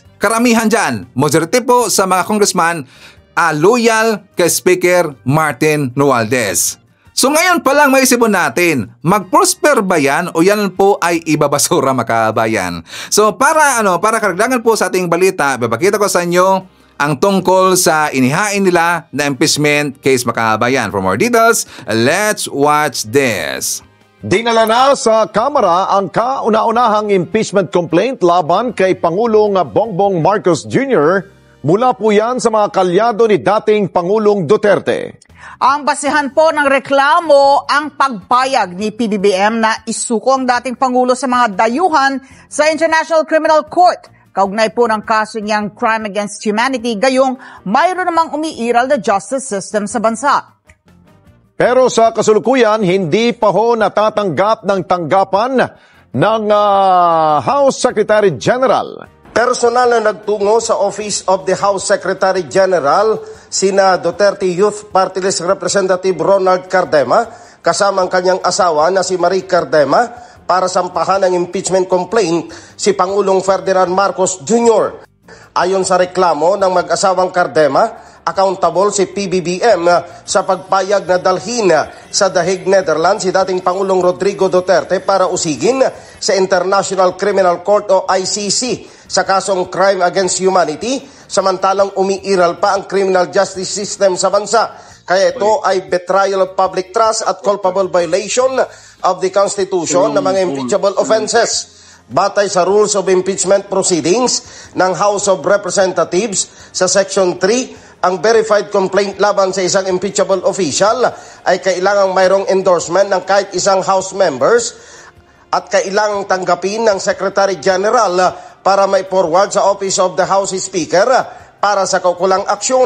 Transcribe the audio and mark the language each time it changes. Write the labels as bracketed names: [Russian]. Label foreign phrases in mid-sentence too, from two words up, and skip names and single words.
[Filipino] Karamihan dyan, majority po sa mga congressman, loyal kay Speaker Martin Romualdez. So ngayon pa lang maisipon natin, mag-prosper ba yan o yan po ay ibabasura makabayan? So para karagdagan po sa ating balita, babakita ko sa inyo ang tungkol sa inihain nila na impeachment case makabayan. [English] For more details, let's watch this. [Filipino] Dinala na sa Kamara ang kauna-unahang impeachment complaint laban kay Pangulong Bongbong Marcos Jr. Mula po yan sa mga kalyado ni dating Pangulong Duterte. Ang basihan po ng reklamo ang pagpayag ni PBBM na isuko ang dating Pangulo sa mga dayuhan sa International Criminal Court. Kaugnay po ng kaso niyang [English] crime against humanity, [Filipino] gayong mayroon namang umiiral na [English] justice system [Filipino] sa bansa. Pero sa kasulukuyan, hindi pa ho natatanggap ng tanggapan ng House Secretary General. Personal na nagtungo sa Office of the House Secretary General sina Duterte Youth Party List Representative Ronald Cardema kasama ang kanyang asawa na si Marie Cardema para sampahan ng impeachment complaint si Pangulong Ferdinand Marcos Jr. Ayon sa reklamo ng mag-asawang Cardema, accountable si PBBM sa pagpayag na dalhin sa The Hague, Netherlands si dating Pangulong Rodrigo Duterte para usigin sa International Criminal Court o ICC sa kasong [English] crime against humanity, [Filipino] samantalang umiiral pa ang [English] criminal justice system [Filipino] sa bansa. Kaya ito ay [English] betrayal of public trust [Filipino] at [English] culpable violation of the Constitution [Filipino] ng mga [English] impeachable offenses. [Filipino] Batay sa Rules of Impeachment Proceedings ng House of Representatives sa Section 3, ang [English] verified complaint [Filipino] laban sa isang [English] impeachable official [Filipino] ay kailangang mayroong endorsement ng kahit isang [English] House members [Filipino] at kailangang tanggapin ng Secretary General para may forward sa Office of the House Speaker para sa kaukulang aksyon.